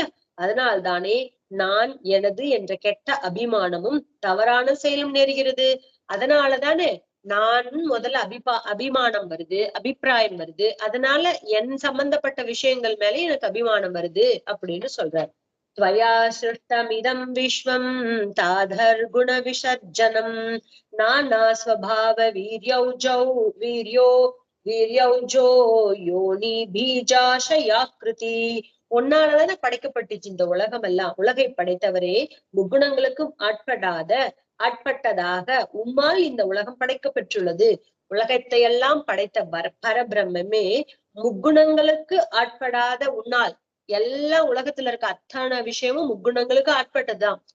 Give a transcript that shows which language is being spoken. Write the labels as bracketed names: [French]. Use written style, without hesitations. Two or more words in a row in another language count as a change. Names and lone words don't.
[Tamil] அதனால்தானே நான் எனது என்ற கெட்ட அபிமானமும் தவறான செயலும் நேருகிறது. அதனாலதானே நான் முதல்ல அபிமானம் வருது, அபிப்பிராயம் வருது. அதனால என் சம்பந்தப்பட்ட விஷயங்கள் மேல எனக்கு அபிமானம் வருது அப்படின்னு சொல்றார். [Sanskrit] त्वया सृष्टमिदं विश्वं ताधर गुण विसर्जनम नाना स्वभाव वीर्यौजो योनि बीजाशयाकृति. [Tamil] உன்னாலதானே படைக்கப்பட்டுச்சு இந்த உலகம் எல்லாம். உலகை படைத்தவரே, முக்குணங்களுக்கும் ஆட்பட்டதாக உம்மால் இந்த உலகம் படைக்கப்பெற்றுள்ளது. உலகத்தை எல்லாம் படைத்த பரபிரம்மே முக்குணங்களுக்கு ஆட்படாத உன்னால் எல்லா உலகத்துல இருக்க அத்தனை விஷயமும் முக்குணங்களுக்கு ஆட்பட்டதுதான்.